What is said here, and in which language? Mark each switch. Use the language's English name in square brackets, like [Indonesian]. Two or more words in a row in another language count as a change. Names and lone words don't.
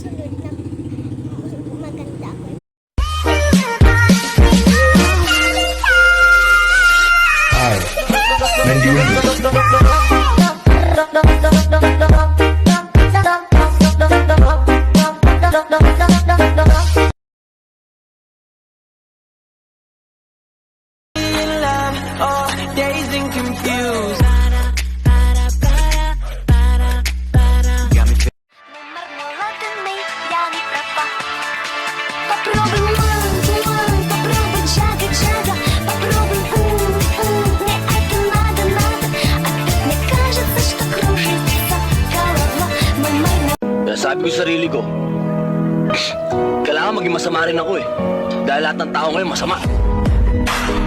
[Filipino] maganda ako. Ay, Mendy. [English] Dazed and confused. [Russian] Попробуй попробуй джага-джага. Попробуй, мне это надо. Опять мне кажется, что кружится голова. [Filipino] Kaya sabi ko sa sarili ko, kailangan maging masama rin ako eh. Dahil lahat ng tao ngayon masama.